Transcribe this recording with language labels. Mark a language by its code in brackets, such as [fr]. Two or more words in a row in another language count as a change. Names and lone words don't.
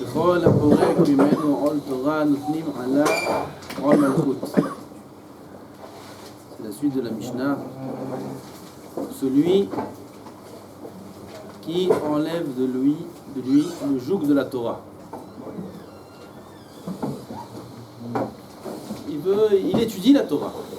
[he] כל הפורק ממנו עול תורה נותנים עליו עול מלכות. [fr] C'est la suite de la Mishnah. Celui qui enlève de lui le joug de la Torah. Il étudie la Torah.